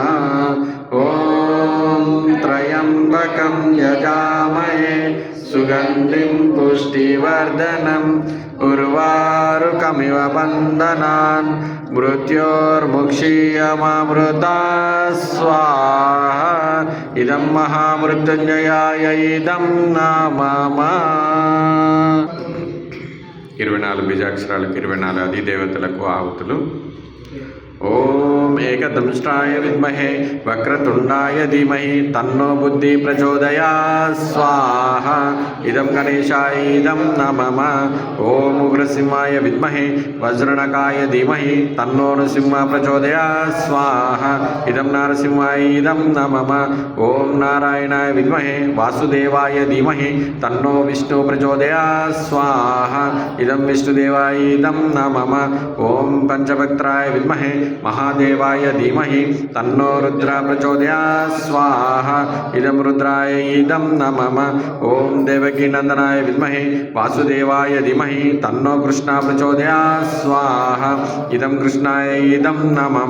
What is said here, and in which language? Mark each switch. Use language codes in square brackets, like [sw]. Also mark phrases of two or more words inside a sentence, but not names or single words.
[sa] ॐ त्र्यम्बकं यजामहे सुगन्धिं पुष्टिवर्धनम् उर्वारुकमिव बन्धनान् मृत्योर्मुक्षीयमामृतात् स्वाहा। इदं महामृत्युञ्जयाय इदं नमः। [te] 24 బీజాక్షరాలకు 24 అధిదేవతలకు ఆహుతులు. [sa] ఓం ఏకదంష్ట్రాయ విద్మహే వక్రతుండాయ ధీమహి తన్నో బుద్ధి ప్రచోదయాత్ స్వాహా. ఇదం గణేశాయ ఇదం నమః. ఓం ఉగ్రసింహాయ విద్మహే వజ్రణకాయ ధీమహి తన్నో నృసింహ ప్రచోదయాత్ స్వాహా. ఇదం నారసింహాయ ఇదం నమః. ఓం నారాయణాయ విద్మహే వాసుదేవాయ ధీమహి తన్నో విష్ణు ప్రచోదయాత్ స్వాహా. ఇదం విష్ణుదేవాయ ఇదం నమః. ఓం పంచభక్త్రాయ విద్మహే महादेवाय धीमहि तन्नो रुद्र प्रचोदयात् स्वाहा. इदं रुद्राय इदं नमः. ओम देवकीनंदनाय विद्महे वासुदेवाय धीमहि तन्नो कृष्ण प्रचोदयात् स्वाहा. इदं कृष्णाय इदं नमः.